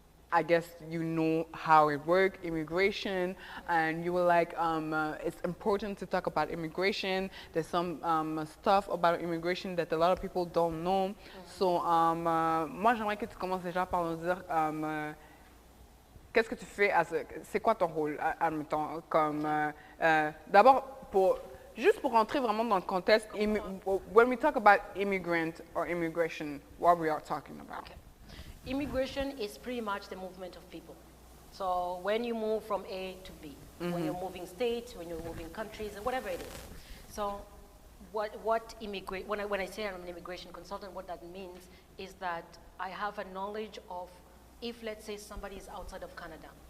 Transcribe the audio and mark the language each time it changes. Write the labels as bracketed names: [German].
[English] I guess you know how it works, immigration, and you were like, it's important to talk about immigration. There's some stuff about immigration that a lot of people don't know. [French] So, moi, j'aimerais que tu commences déjà par nous dire qu'est-ce que tu fais, c'est quoi ton rôle, admettons, comme, d'abord, juste pour rentrer vraiment dans le contexte, [English] when we talk about immigrant or immigration, what we are talking about. Okay. Immigration is pretty much the movement of people. So when you move from A to B, when you're moving states, when you're moving countries, whatever it is. So when I say I'm an immigration consultant, what that means is that I have a knowledge of, if let's say somebody is outside of Canada.